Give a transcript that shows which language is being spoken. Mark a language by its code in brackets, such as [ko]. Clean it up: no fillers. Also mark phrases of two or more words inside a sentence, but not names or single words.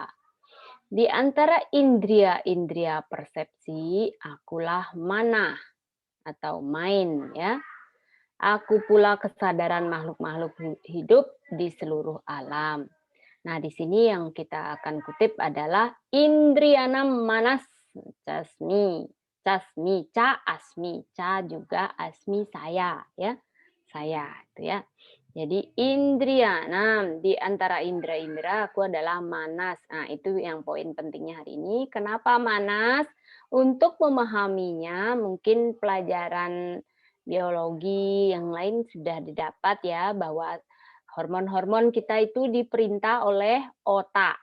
[id] Di antara indria-indria persepsi, akulah mana atau main ya. Aku pula kesadaran makhluk-makhluk hidup di seluruh alam. Nah, di sini yang kita akan kutip adalah [sa] indriyanam manas casmi. Casmi, ca asmi, [id] ca juga asmi saya ya. Saya itu ya. Jadi indriyanam, di antara indra-indra aku adalah manas. Nah, itu yang poin pentingnya hari ini. Kenapa manas? Untuk memahaminya mungkin pelajaran biologi yang lain sudah didapat ya, bahwa hormon-hormon kita itu diperintah oleh otak.